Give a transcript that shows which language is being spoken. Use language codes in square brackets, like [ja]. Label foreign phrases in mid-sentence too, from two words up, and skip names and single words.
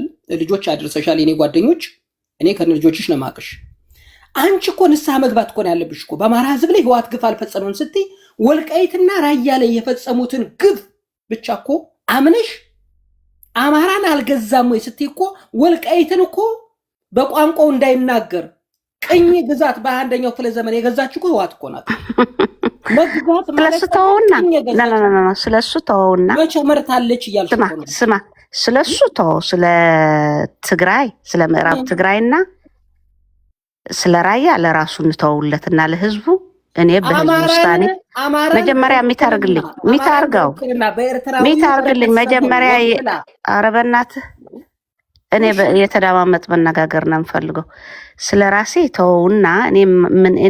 [am] ልጆች አድርሰሻል። የኔ ጓደኞች፣ እኔ ከነ ልጆችሽ ነው የማውቅሽ። አንቺ እኮ ንስሐ መግባት እኮ ነው ያለብሽ እኮ። በአማራ ህዝብ ላይ ህወሓት ግፍ አልፈጸመም ስትይ ወልቃይትና ራያ ላይ የፈጸሙትን ግፍ ብቻ እኮ አምነሽ አማራን አልገዛም ወይ ስትይ እኮ ወልቃይትን እኮ በቋንቋው እንዳይናገር ቅኝ ግዛት በ21ኛው ክፍለ ዘመን የገዛችው እኮ ህወሓት እኮ ናት። መግዛት ማለት ስለሱ ተወውና መቼ መርታለች እያልሽ ነው? ስማ ስለሱ ተወው። ስለ ትግራይ፣ ስለ ምዕራብ ትግራይና ስለ ራያ ለራሱ እንተውለትና ለህዝቡ እኔ በህዝብ ውሳኔ መጀመሪያ ሚታርግልኝ መጀመሪያ አረበናት እኔ የተዳማመጥ መነጋገር ነው የምፈልገው። ስለ ራሴ ተወውና እኔ